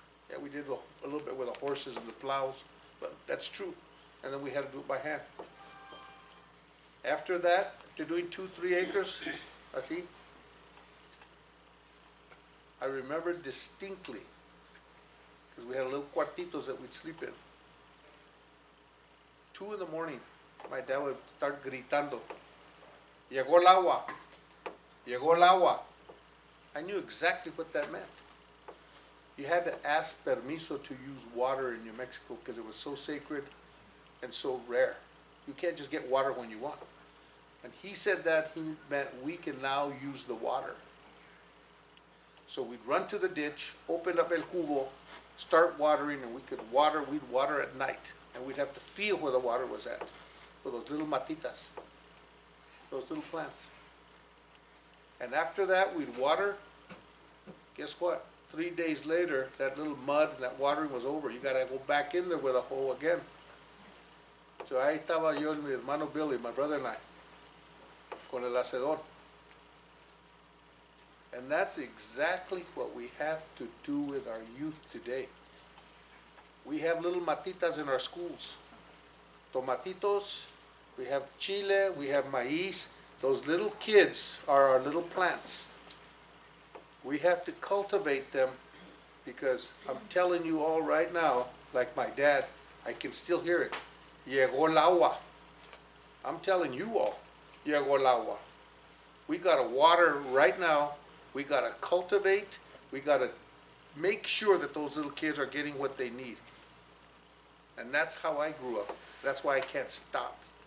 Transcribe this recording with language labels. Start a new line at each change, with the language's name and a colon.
English: Yeah, we did a little bit with the horses and the plows, but that's true. And then we had to do it by hand. After that, after doing 2-3 acres, así, I remember distinctly, because we had little cuartitos that we'd sleep in. 2 in the morning, my dad would start gritando,
Spanish: llegó el agua, llegó el agua.
English: I knew exactly what that meant. You had to ask permiso to use water in New Mexico because it was so sacred and so rare. You can't just get water when you want. And he said that he meant we can now use the water. So we'd run to the ditch, open up el cubo, start watering, and we'd water at night. And we'd have to feel where the water was at, for those little matitas, those little plants. And after that, we'd water. Guess what? 3 days later, that little mud and that watering was over. You gotta go back in there with a hoe again.
Spanish: So ahí estaba yo and mi hermano Billy,
English: my brother and I,
Spanish: con el hacedor.
English: And that's exactly what we have to do with our youth today. We have little matitas in our schools. Tomatitos, we have chile, we have maíz. Those little kids are our little plants. We have to cultivate them because I'm telling you all right now, like my dad, I can still hear it.
Spanish: Llegó el agua.
English: I'm telling you all, llegó el agua. We gotta water right now. We gotta cultivate. We gotta make sure that those little kids are getting what they need. And that's how I grew up. That's why I can't stop.